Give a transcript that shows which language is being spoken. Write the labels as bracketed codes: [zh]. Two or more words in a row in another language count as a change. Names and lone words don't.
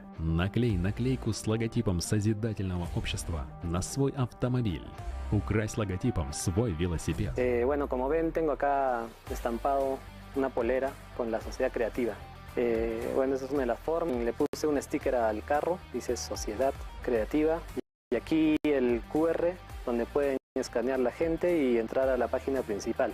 [ru] Наклей наклейку с логотипом созидательного общества на свой автомобиль. Укрась логотипом свой велосипед. [es] Bueno, como ven, tengo acá estampado una polera con la sociedad creativa. Bueno, esa es una de las formas. Le puse un sticker al carro, dice Sociedad Creativa. Y aquí el QR, donde pueden escanear la gente y entrar a la página principal.